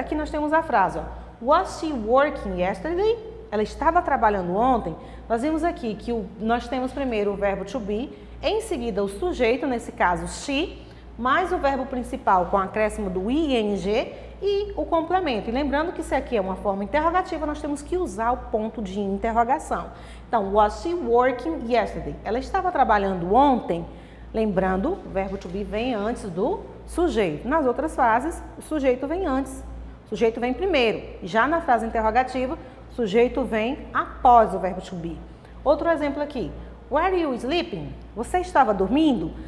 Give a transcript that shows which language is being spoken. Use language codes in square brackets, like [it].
[pt] Aqui nós temos a frase, ó, [en] was she working yesterday? [pt] Ela estava trabalhando ontem. Nós vimos aqui que nós temos primeiro o verbo to be, em seguida o sujeito, nesse caso she, mais o verbo principal com o acréscimo do ing e o complemento. E lembrando que isso aqui é uma forma interrogativa, nós temos que usar o ponto de interrogação. [en] Então, was she working yesterday? [pt] Ela estava trabalhando ontem. Lembrando, o verbo to be vem antes do sujeito. Nas outras frases, o sujeito vem antes. O sujeito vem primeiro. Já na frase interrogativa, o sujeito vem após o verbo to be. Outro exemplo aqui. [en] Were you sleeping? [pt] Você estava dormindo?